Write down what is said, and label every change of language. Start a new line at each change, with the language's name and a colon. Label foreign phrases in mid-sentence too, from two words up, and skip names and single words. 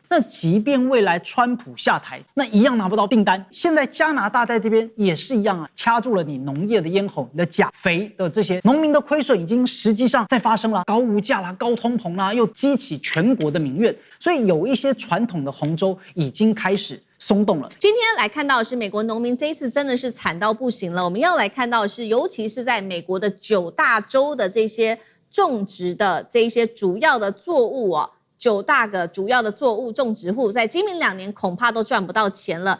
Chinese: 那即便未來川普下台，那一樣拿不到訂單。現在加拿大在這邊也是一樣啊，掐住了你農業的咽喉，你的鉀肥的這些農民的虧損已經實際上在發生了，高物價啦、高通膨啦，又激起全國的民怨，所以有一些傳統的紅州已經開始鬆動了。今天來看到的是美國農民這一次真的是慘到不行了。我們要来看到的是，尤其是在美国的9大州的這些種植的這一些主要的作物啊，9大個主要的作物種植戶在今明2年恐怕都賺不到錢了。